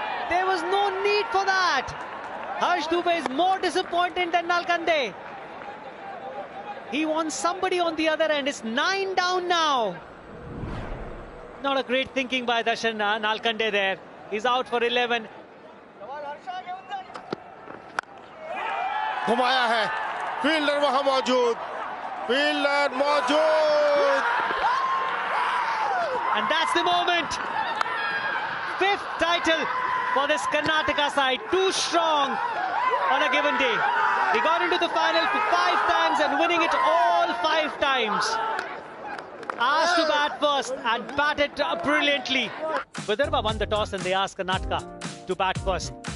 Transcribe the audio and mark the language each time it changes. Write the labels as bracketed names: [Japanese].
[English] There was no need for that. Harsh Dubey is more disappointed than Nalkande. He wants somebody on the other end. It's 9 down now. Not a great thinking by Darshan Nalkande there. He's out for 11. [Hindi] घुमाया है, fielder वहां मौजूद, fielder मौजूद. [English] And that's the moment. 5th title for this Karnataka side. Too strong on a given day. They got into the final for 5 times and winning it all 5 times. Asked to bat first and batted brilliantly. Vidarbha won the toss and they asked Karnataka to bat first.